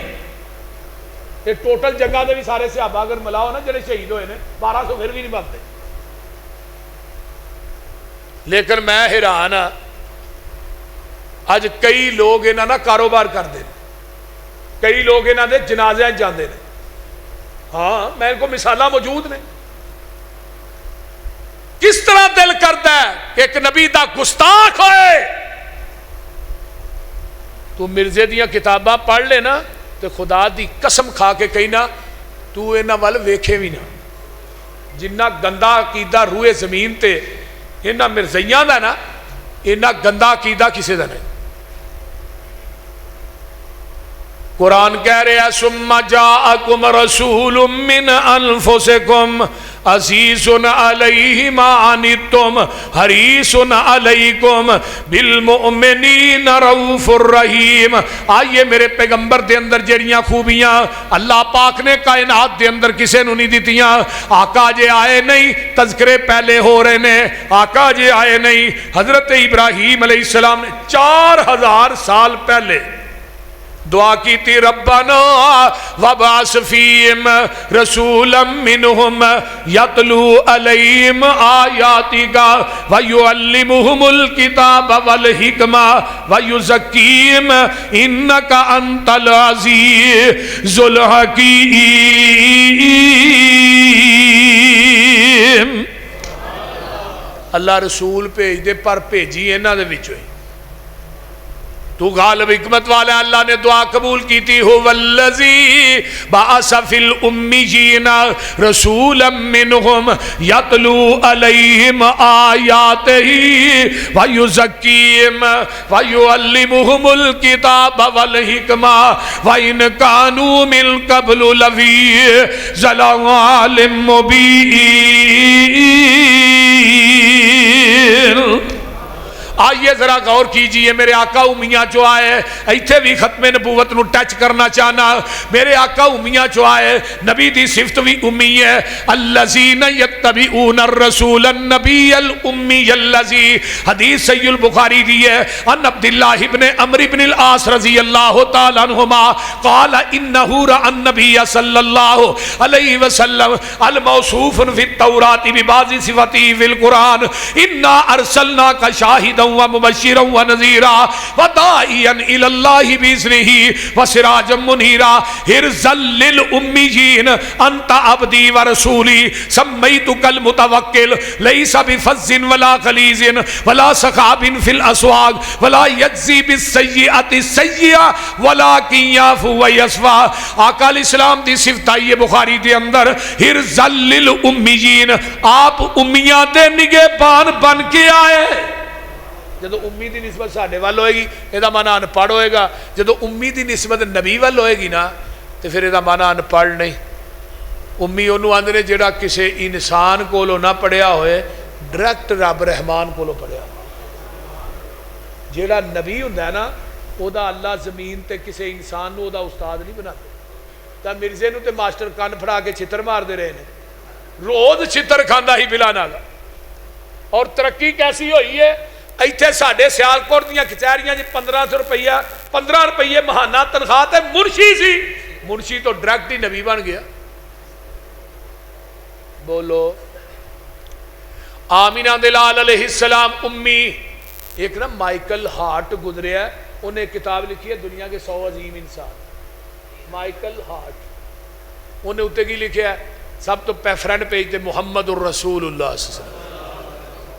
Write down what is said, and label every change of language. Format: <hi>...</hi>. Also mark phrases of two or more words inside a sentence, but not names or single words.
<pa>یہ ٹوٹل جنگاں دے بھی سارے صحابہ اگر ملاؤ نا جڑے شہید ہوئے نے 1200 پھر بھی نہیں بنتے۔ لیکن میں حیران ہاں اج کئی لوگ انہاں نا کاروبار کرتے ہیں، کئی لوگ انہاں دے جنازے جاندے نے۔ ہاں میرے کو مثالاں موجود نے۔ کس طرح دل کرتا ہے کہ ایک نبی دا گستاخ ہوئے؟ تو مرزے دیاں کتاباں پڑھ لے نا تو خدا دی قسم کھا کے کہیں نا تو انہاں وال ویکھے بھی نہ، جنہ گندا عقیدہ روئے زمین تے انہاں مرزیاں دا نا، انہاں گندا عقیدہ کسے دا نہیں۔</pa> <ur>قرآن کہہ رہے ہیں</ur> <ar>ثم جاءکم رسول من انفسکم عزیز علیہ ما عنتم حریص علیکم بالمؤمنین رؤوف الرحیم۔</ar> <pa>آئیے میرے پیغمبر دے اندر جڑیاں خوبیاں اللہ پاک نے کائنات دے اندر کسے نو نہیں دیتیاں۔ آقا جے آئے نہیں تذکرے پہلے ہو رہے نے، آقا جے آئے نہیں۔</pa> <ur>حضرت ابراہیم علیہ السلام نے 4000 سال پہلے دعا کی تھی</ur> <ar>ربنا وبعث فیہم رسولا منہم یتلو علیہم آیاتک ویعلمہم الکتاب والحکمہ ویزکیہم انک انت العزیز الحکیم۔</ar> <pa>اللہ رسول بھیج دے پر بھیجی انہاں دے وچوں ہی تو غالب حکمت والا۔</pa> <ur>اللہ نے دعا قبول کی تھی</ur> <ar>هو الذی بعث فی الامیین رسولا منہم یتلو علیہم آیاتہ ویزکیہم ویعلمہم الکتاب والحکمہ وإن کانوا من قبل لفی ضلال مبین۔</ar> <pa>آئیے ذرا غور کیجئے، میرے آقا امیہ جو آئے ایتھے بھی ختم نبوت نو ٹچ کرنا چاہنا۔ میرے آقا امیہ جو آئے نبی دی صفت بھی امی ہے،</pa> <ar>الذین یتبعون الرسول النبی الامی الذی،</ar> <pa>حدیث صحیح البخاری دی ہے</pa> <ar>ان عبداللہ ابن عمرو بن العاص رضی اللہ تعالیٰ عنہما قال انہو رأى النبی صلی اللہ علیہ وسلم الموصوف فی التوراۃ ببعض صفاته فی القرآن انا ارسلناک شاہدا ومبشرا ونذیرا وداعیا الی اللہ باذنہ وسراجا منیرا حرزا للامیین انت عبدی ورسولی سمیتک المتوکل لیس بفظ ولا غلیظ ولا سخاب فی الاسواق ولا یجزی بالسیئۃ السیئۃ ولکن یعفو ویصفح۔</ar> <pa>آقا علیہ السلام دی صفت آئی ہے بخاری دے اندر</pa> <ar>حرزا للامیین،</ar> <pa>آپ امیاں دے نگہبان بن کے آئے۔ جدو امی دی نسبت ساڈے وال ہوئے گی یہ مانا ان پڑھ ہوئے گا، جدو امی دی نسبت نبی وال ہوئے گی نا تو پھر یہ مانا ان پڑھ نہیں۔ امی انہوں آندے نے جڑا کسے انسان کولو نہ پڑھیا ہوئے ڈائریکٹ رب رحمان کولو پڑھیا۔ جڑا نبی ہوندا ہے نا او دا اللہ زمین تے کسے انسان نو او دا استاد نہیں بناتے۔ تا مرزے نو تے ماسٹر کان پھڑا کے چھتر مار دے رہے نے، روز چھتر کھاندا ہی بلا نالا۔</pa> <ur>اور ترقی کیسی ہوئی ہے،</ur> <pa>ایتھے ساڈے سیالکوٹ دیاں کچہریاں جی 1500 روپیہ 15 روپیے مہانہ تنخواہ تے منشی سی منشی تو ڈائریکٹ ہی نبی بن گیا. بولو. آمینہ دے لال علیہ السلام امی. ایک نا مائیکل ہارٹ گزریا ہے, انہیں کتاب لکھی ہے دنیا کے 100 عظیم انسان. مائیکل ہارٹ, انہیں اتنے کی لکھیا ہے سب تو فرنٹ پیج تے</pa> <ar>محمد الرسول اللہ صلی اللہ علیہ وسلم.</ar>